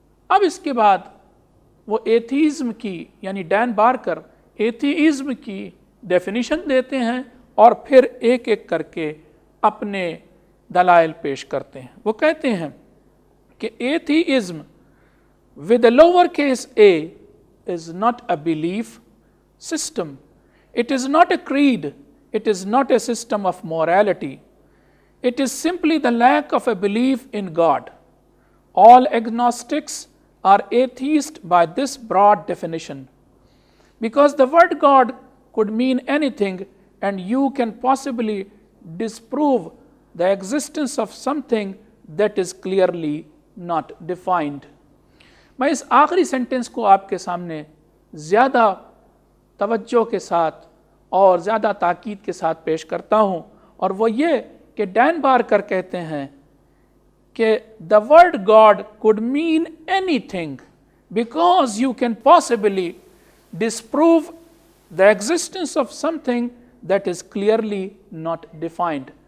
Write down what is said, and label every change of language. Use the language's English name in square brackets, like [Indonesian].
[Urdu] اب اس کے بعد وہ ایتھیزم کی، یعنی ڈین بارکر ایتھیزم کی ڈیفینیشن دیتے ہیں اور پھر ایک ایک کر کے اپنے دلائل پیش کرتے ہیں۔ وہ کہتے ہیں کہ atheism [English] with a lowercase a is not a belief system. It is not a creed. It is not a system of morality. It is simply the lack of a belief in God. All agnostics are atheist by this broad definition. Because the word God could mean anything, and you can possibly disprove the existence of something that is clearly not defined. [Urdu] میں اس آخری sentence کو آپ کے سامنے زیادہ توجہ کے ساتھ اور زیادہ تاکید کے ساتھ پیش کرتا ہوں، اور وہ یہ کہ ڈین بارکر کہتے ہیں کہ [English] the word God could mean anything because you can possibly disprove the existence of something that is clearly not defined.